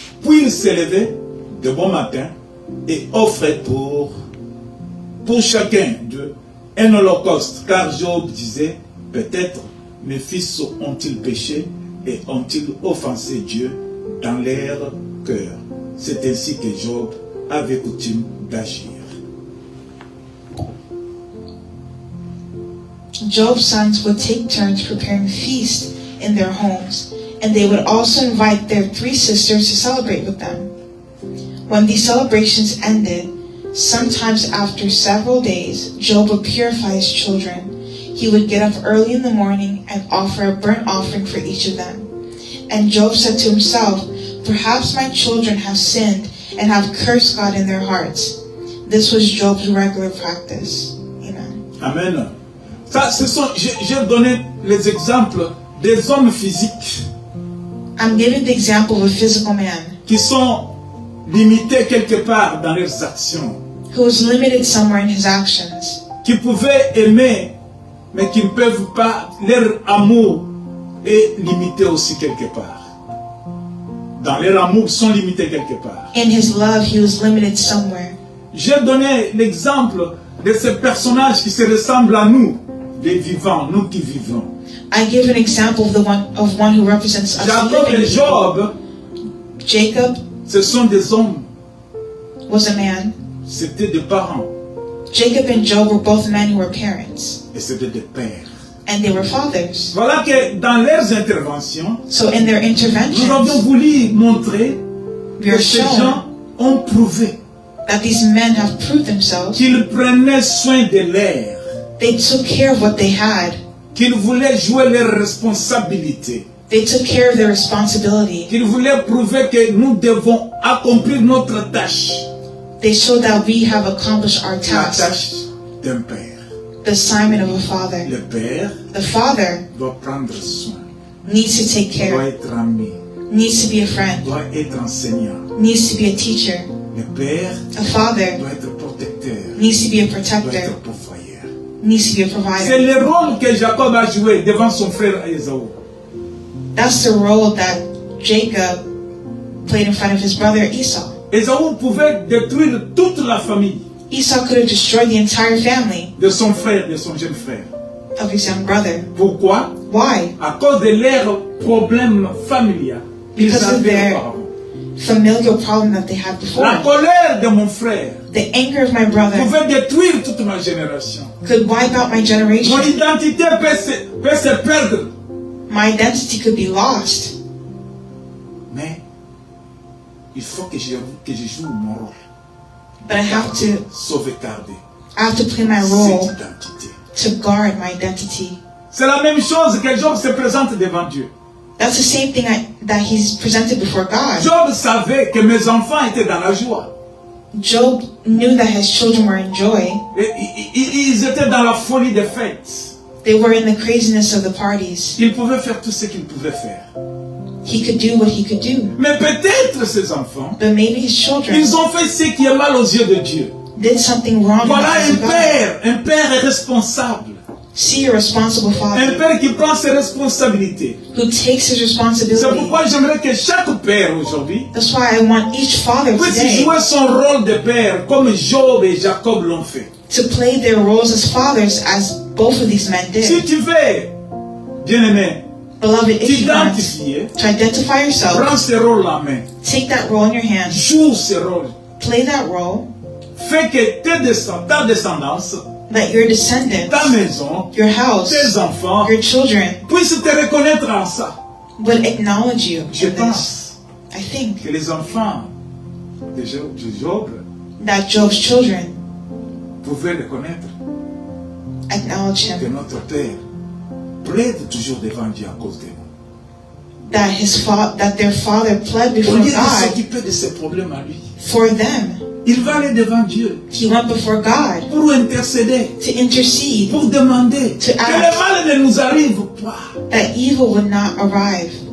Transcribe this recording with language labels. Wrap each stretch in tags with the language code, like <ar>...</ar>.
<fr>Puis il s'élevait de bon matin et offrait pour chacun d'eux un holocauste, car Job disait, peut-être mes fils ont-ils péché et ont-ils offensé Dieu dans leur cœur? C'est ainsi que Job avait coutume d'agir.</fr> <en>Job's sons would take turns preparing feasts in their homes, and they would also invite their 3 sisters to celebrate with them. When these celebrations ended, sometimes after several days, Job would purify his children. He would get up early in the morning and offer a burnt offering for each of them. And Job said to himself, "Perhaps my children have sinned and have cursed God in their hearts." This was Job's regular practice. Amen. Amen.</en> <fr>Ça, j'ai donné les exemples des hommes physiques</fr> <en>I'm giving the example of a physical man</en> <fr>qui sont limités quelque part dans leurs actions,</fr> <en>who was limited somewhere in his actions,</en> <fr>qui pouvaient aimer, mais qui ne peuvent pas, leur amour est limité aussi quelque part. Dans leur amour, ils sont limités quelque part.</fr> <en>in his love he was limited somewhere.</en> <fr>J'ai donné l'exemple de ces personnages qui se ressemblent à nous, les vivants, nous qui vivons.</fr> <en>I give an example of one who represents us Jacob living</en> <fr>et</fr> <en>people. Job, Jacob</en> <fr>ce sont des hommes,</fr> <en>was a man.</en> <fr>c'était des parents,</fr> <en>Jacob and Job were both men who were parents,</en> <fr>et c'était des pères.</fr> <en>and they were fathers.</en> <fr>Voilà que dans leurs interventions,</fr> <en>So in their</en> <fr>nous avons</fr> <en>interventions,</en> <fr>voulu montrer</fr> <en>we</en> <fr>que</fr> <en>are</en> <fr>ces</fr> <en>shown</en> <fr>gens ont prouvé</fr> <en>that these men have proved themselves.</en> <fr>qu'ils prenaient soin de l'air,</fr> <en>They took care of what they had.</en> <fr>qu'ils voulaient jouer leurs responsabilités,</fr> <en>They took care of their responsibility.</en> <fr>qu'ils voulaient prouver que nous devons accomplir notre tâche,</fr> <en>They showed that we have accomplished our</en> <fr>la</fr> <en>task,</en> <fr>tâche d'un père.</fr> <en>the assignment of a father.</en> <fr>Le père</fr> <en>The father</en> <fr>doit prendre soin,</fr> <en>needs to take</en> <fr>doit</fr> <en>care,</en> <fr>être ami,</fr> <en>needs to be a friend,</en> <fr>doit être enseignant.</fr> <en>needs to be a teacher.</en> <fr>Le père</fr> <en>A father</en> <fr>doit être protecteur,</fr> <en>needs to be a</en> <fr>doit</fr> <en>protector,</en> <fr>être pourvoyeur.</fr> <en>needs to be a</en> <fr>C'est</fr> <en>provider.</en> <fr>le rôle que Jacob a joué devant son frère Ésaü.</fr> <en>That's the role that Jacob played in front of his brother Esau.</en> <fr>Ésaü pouvait détruire toute la famille</fr> <en>Esau could have destroyed the entire family</en> <fr>de son frère, de son jeune frère.</fr> <en>of his young brother.</en> <fr>Pourquoi?</fr> <en>Why?</en> <fr>À cause de leurs problèmes familiaux qu'ils</fr> <en>Because of</en> <fr>avaient</fr> <en>their</en> <fr>auparavant.</fr> <en>familial problem that they had before.</en> <fr>La colère de mon frère</fr> <en>The anger of my brother</en> <fr>pouvait détruire toute ma génération.</fr> <en>could wipe out my</en> <fr>Mon</fr> <en>generation.</en> <fr>identité peut se perdre.</fr> <en>My identity could be lost.</en> <fr>Mais il faut que je joue mon rôle.</fr> <en>But I have to</en> <fr>Sauvegarder</fr> <en>play my</en> <fr>cette</fr> <en>role</en> <fr>identité.</fr> <en>to guard my identity.</en> <fr>C'est la même chose que Job se présente devant Dieu.</fr> <en>That's the same thing that he's presented before God.</en> <fr>Job savait que mes enfants étaient dans la joie.</fr> <en>Job knew that his children were in joy.</en> <fr>Et ils étaient dans la folie des fêtes.</fr> <en>They were in the craziness of the parties.</en> <fr>Il pouvait faire tout ce qu'il pouvait faire.</fr> <en>He could do what he could do.</en> <fr>Mais peut-être ces enfants,</fr> <en>But maybe his children</en> <fr>ils ont fait ce qui est mal aux yeux de Dieu.</fr> <en>did something wrong in the</en> <fr>Voilà</fr> <en>eyes of God.</en> <fr>un père responsable.</fr> <en>See a responsible</en> <fr>Un</fr> <en>father</en> <fr>père qui prend ses responsabilités.</fr> <en>who takes his</en> <fr>C'est</fr> <en>responsibility.</en> <fr>pourquoi j'aimerais que chaque père aujourd'hui</fr> <en>That's why I want each father</en> <fr>puisse</fr> <en>today</en> <fr>jouer son rôle de père comme Job et Jacob l'ont fait.</fr> <en>to play their roles as fathers as both of these men</en> <fr>Si</fr> <en>did.</en> <fr>tu veux, bien-aimé,</fr> <en>Beloved, if you want</en> <fr>t'identifier,</fr> <en>to identify yourself,</en> <fr>prends ce rôle en main,</fr> <en>take that role in your hands,</en> <fr>joue ce rôle,</fr> <en>play that role,</en> <fr>fais que ta descendance,</fr> <en>that your descendants,</en> <fr>ta maison,</fr> <en>your house,</en> <fr>tes enfants</fr> <en>your children</en> <fr>puissent te reconnaître en ça.</fr> <en>would acknowledge you</en> <fr>Je</fr> <en>in this.</en> <fr>pense</fr> <en>I think</en> <fr>que les enfants de Job</fr> <en>that Job's children</en> <fr>pouvaient reconnaître</fr> <en>acknowledge</en> <fr>que</fr> <en>him,</en> <fr>notre Père plaide toujours devant Dieu à cause de nous.</fr> <en>that their father pled</en> <fr>Au</fr> <en>before</en> <fr>lieu de</fr> <en>God</en> <fr>s'occuper de ses problèmes à lui,</fr> <en>for them.</en> <fr>il va aller devant Dieu</fr> <en>He went before God</en> <fr>pour intercéder,</fr> <en>to intercede</en> <fr>pour demander</fr> <en>To</en> <fr>que</fr> <en>ask.</en> <fr>le mal ne nous arrive pas.</fr> <en>that evil would not arrive.</en>